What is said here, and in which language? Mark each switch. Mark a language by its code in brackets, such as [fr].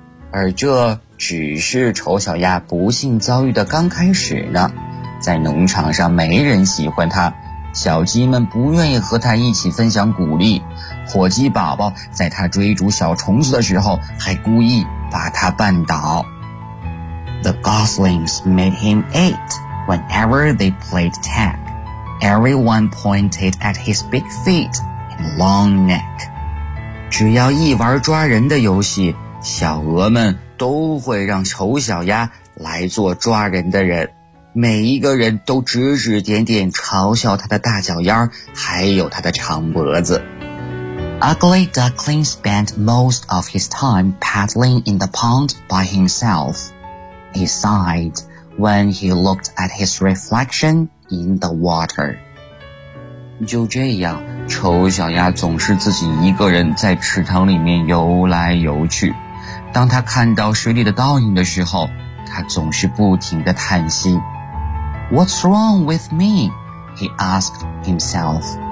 [zh] 而这只是丑小鸭不幸遭遇的刚开始呢，在农场上没人喜欢它，小鸡们不愿意和它一起分享谷粒，火鸡宝宝在它追逐小虫子的时候还故意把它绊倒。 [en] The goslings made him eat whenever they played tag. Everyone pointed at his big feet and long neck. [zh] 只要一玩抓人的游戏，小鹅们都会让丑小鸭来做抓人的人，每一个人都指指点点嘲笑他的大脚丫还有他的长脖子。 [en] Ugly Duckling spent most of his time paddling in the pond by himself. He sighed when he looked at his reflection in the water. [zh] 就这样，丑小鸭总是自己一个人在池塘里面游来游去，当他看到水里的倒影的时候，他总是不停地叹息。 [en] What's wrong with me? He asked himself.